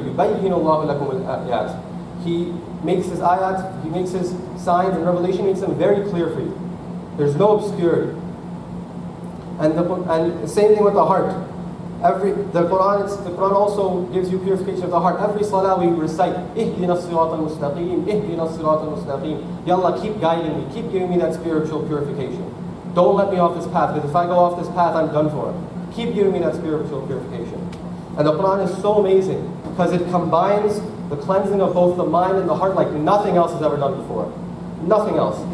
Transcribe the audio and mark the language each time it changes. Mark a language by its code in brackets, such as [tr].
[ar] يُبَيِّنُ اللَّهُ لَكُمُ الْآيَاتِ. [en] He makes his ayat, he makes his signs and revelation, makes them very clear for you. There's no obscurity. And the same thing with the heart. The Quran also gives you purification of the heart. Every salah we recite, [ar] اهدنا الصراط المستقيم, اهدنا الصراط المستقيم. [en] Ya Allah, keep guiding me, keep giving me that spiritual purification. Don't let me off this path, because if I go off this path, I'm done for. Keep giving me that spiritual purification. And the Quran is so amazing, because it combines the cleansing of both the mind and the heart like nothing else has ever done before. Nothing else.